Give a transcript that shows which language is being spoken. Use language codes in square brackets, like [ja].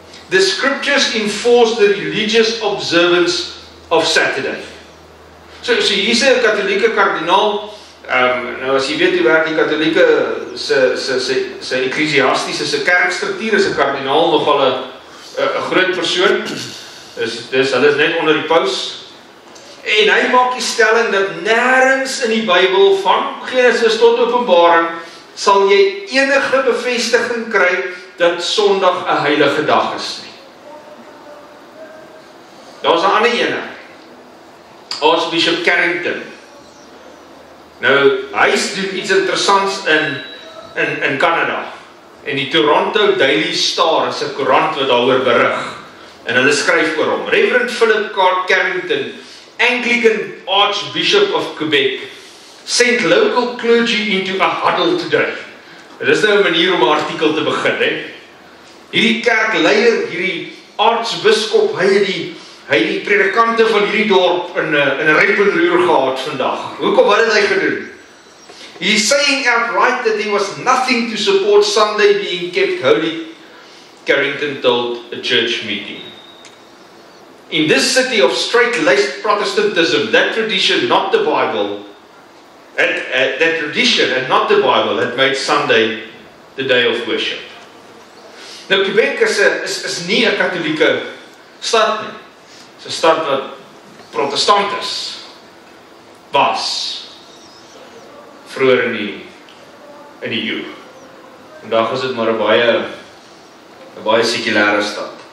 [en] The scriptures enforce the religious observance of Saturday. [af] So hier's 'n katholieke kardinaal, nou as jy weet hoe werk die katholieke se eklesiastiese, se kerkstruktuur, is 'n kardinaal nogal 'n groot persoon. Dis hulle is net onder die paus. En hy maak die stelling dat nêrens in die Bybel van Genesis tot Openbaring sal jy enige bevestiging kry dat Sondag 'n heilige dag is nie. Daar's 'n ander ene. Archbishop Carrington. Nou, hy doen iets interessants in Canada. En die Toronto Daily Star is 'n koerant wat daaroor berig. En hulle skryf oor hom. [en] Reverend Philip Carrington, Anglican Archbishop of Quebec, sent local clergy into a huddle today. [af] Dit is nou 'n manier om 'n artikel te begin, hè. Hierdie kerkleier, hierdie aartsbiskop, hy het die predikante van hierdie dorp in 'n repenroer gehad vandag. Hoekom, wat het hy gedoen? [en] He's saying outright that there was nothing to support Sunday being kept holy, Carrington told a church meeting. In this city of straight-laced Protestantism, that tradition, not the Bible, that tradition and not the Bible had made Sunday the day of worship. [af] Nou, Quebec is nie 'n katholieke stad nie. Dis 'n stad wat protestant was vroeër in die eeu. Vandag is dit maar 'n baie sekulêre stad.